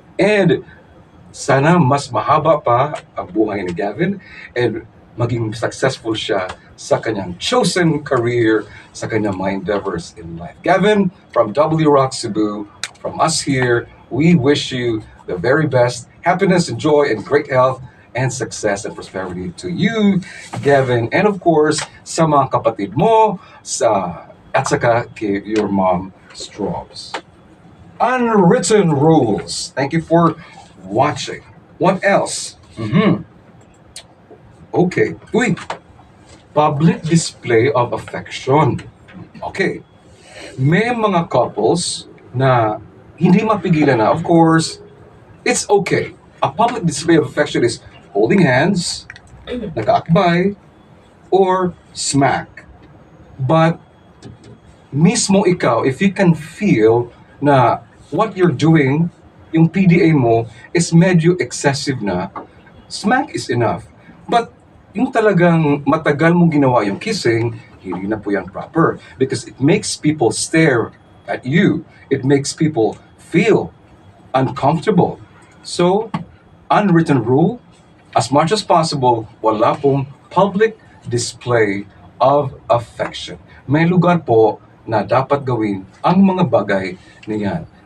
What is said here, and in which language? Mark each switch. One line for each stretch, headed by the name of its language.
Filipino: And sana mas mahaba pa ang buhay ni Gavin and maging successful siya sa kanyang chosen career, sa kanyang mga endeavors in life.
English: Gavin, from W Rock Cebu, from us here, we wish you the very best happiness and joy and great health and success and prosperity to you, Gavin, and of course,
Filipino: sa mga kapatid mo,
English: at saka kay your mom, Strobs. Unwritten rules. Thank you for watching. What else? Okay. Uy, public display of affection. Okay.
Filipino: May mga couples na hindi mapigilan na.
English: Of course, it's okay. A public display of affection is holding hands, nakaakbay, or smack.
Filipino: But mismo ikaw,
English: if you can feel na what you're doing, yung PDA mo is medyo excessive na, smack is enough.
Filipino: But yung talagang matagal mong ginawa yung kissing, hindi na po yan proper.
English: Because it makes people stare at you. It makes people feel uncomfortable. So, unwritten rule, as much as possible, wala pong public display of affection.
Filipino: May lugar po na dapat gawin ang mga bagay niyan.